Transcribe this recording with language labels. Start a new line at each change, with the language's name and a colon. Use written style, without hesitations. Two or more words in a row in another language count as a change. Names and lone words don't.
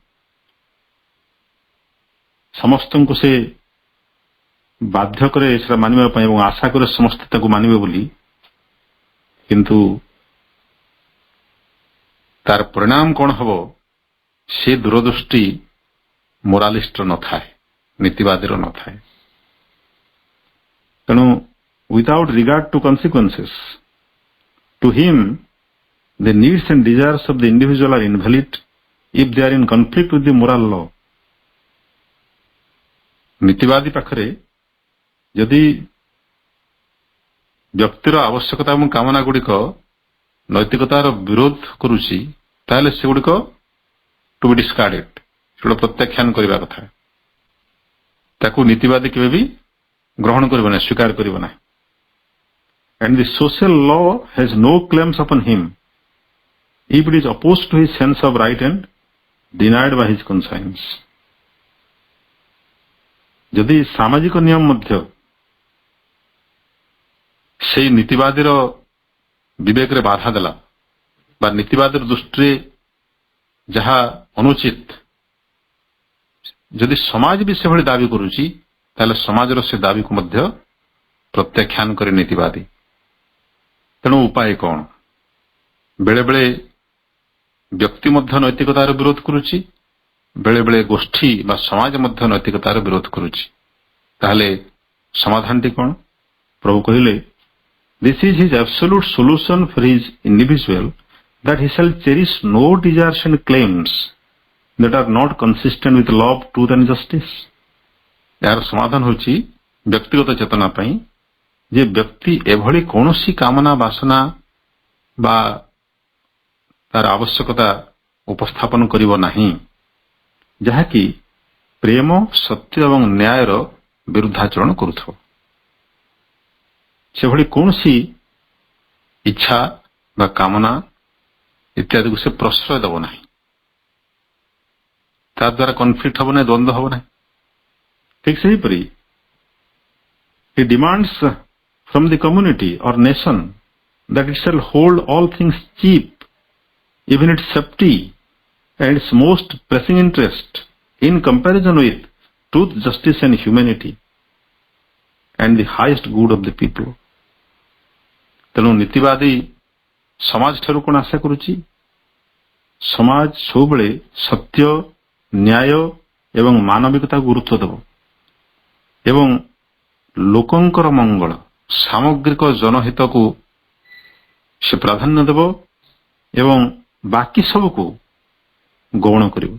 Odia: ସମସ୍ତଙ୍କୁ ସେ ବାଧ୍ୟ କରେ ସେଟା ମାନିବା ପାଇଁ ଏବଂ ଆଶା କରେ ସମସ୍ତେ ତାକୁ ମାନିବେ ବୋଲି, କିନ୍ତୁ ତାର ପରିଣାମ କଣ ହବ ସେ ଦୂରଦୃଷ୍ଟି ମୋରାଲିଷ୍ଟର ନଥାଏ, ନୀତିବାଦୀର ନଥାଏ।
English: ତେଣୁ without regard to consequences, to him the needs and desires of the individual are invalid if they are in conflict with the moral law.
Odia: ନୀତିବାଦୀ ପାଖରେ ଯଦି ବ୍ୟକ୍ତିର ଆବଶ୍ୟକତା ଏବଂ କାମନା ଗୁଡ଼ିକ ନୈତିକତାର ବିରୋଧ କରୁଛି, ତାହେଲେ ସେଗୁଡ଼ିକ
English: to be discarded,
Odia: ସେଗୁଡ଼ା ପ୍ରତ୍ୟାଖ୍ୟାନ କରିବା କଥା। ତାକୁ ନୀତିବାଦୀ କେବେ ବି ଗ୍ରହଣ କରିବ ନାହିଁ, ସ୍ୱୀକାର କରିବ ନାହିଁ।
English: And the social law has no claims upon him if it is opposed to his sense of right and denied by his conscience.
Odia: ଯଦି ସାମାଜିକ ନିୟମ ମଧ୍ୟ ସେଇ ନୀତିବାଦୀର ବିବେକରେ ବାଧା ଦେଲା, ବା ନୀତିବାଦ ଦୃଷ୍ଟିରେ ଯାହା ଅନୁଚିତ, ଯଦି ସମାଜ ବି ସେଭଳି ଦାବି କରୁଛି ତାହେଲେ ସମାଜର ସେ ଦାବିକୁ ମଧ୍ୟ ପ୍ରତ୍ୟାଖ୍ୟାନ କରେ ନୀତିବାଦୀ। ତେଣୁ ଉପାୟ କଣ? ବେଳେବେଳେ ବ୍ୟକ୍ତି ମଧ୍ୟ ନୈତିକତାର ବିରୋଧ କରୁଛି, ବେଳେବେଳେ ଗୋଷ୍ଠୀ ବା ସମାଜ ମଧ୍ୟ ନୈତିକତାର ବିରୋଧ କରୁଛି। ତାହେଲେ ସମାଧାନଟି କଣ? ପ୍ରଭୁ କହିଲେ,
English: this is his absolute solution for his individual, that he shall cherish no desires and claims that are not consistent with love, truth and justice.
Odia: ଏହାର ସମାଧାନ ହେଉଛି ବ୍ୟକ୍ତିଗତ ଚେତନା ପାଇଁ ଯେ ବ୍ୟକ୍ତି ଏଭଳି କୌଣସି କାମନା ବାସନା ବା ତାର ଆବଶ୍ୟକତା ଉପସ୍ଥାପନ କରିବ ନାହିଁ ଯାହାକି ପ୍ରେମ, ସତ୍ୟ ଏବଂ ନ୍ୟାୟର ବିରୁଦ୍ଧାଚରଣ କରୁଥିବ। ସେଭଳି କୌଣସି ଇଚ୍ଛା ବା କାମନା ଇତ୍ୟାଦିକୁ ସେ ପ୍ରଶ୍ରୟ ଦେବ ନାହିଁ, ତା ଦ୍ୱାରା କନଫ୍ଲିକ୍ଟ ହେବ ନାହିଁ, ଦ୍ୱନ୍ଦ୍ୱ ହେବ ନାହିଁ। ଠିକ୍ ସେହିପରି
English: he demands from the community or nation that it shall hold all things cheap, even its safety and its most pressing interest in comparison with truth, justice and humanity and the highest good of the people.
Odia: ତେଣୁ ନୀତିବାଦୀ ସମାଜ ଠାରୁ କଣ ଆଶା କରୁଛି? ସମାଜ ସବୁବେଳେ ସତ୍ୟ, ନ୍ୟାୟ ଏବଂ ମାନବିକତାକୁ ଗୁରୁତ୍ୱ ଦେବ ଏବଂ ଲୋକଙ୍କର ମଙ୍ଗଳ, ସାମଗ୍ରିକ ଜନହିତକୁ ସେ ପ୍ରାଧାନ୍ୟ ଦେବ ଏବଂ ବାକି ସବୁକୁ ଗୌଣ କରିବ।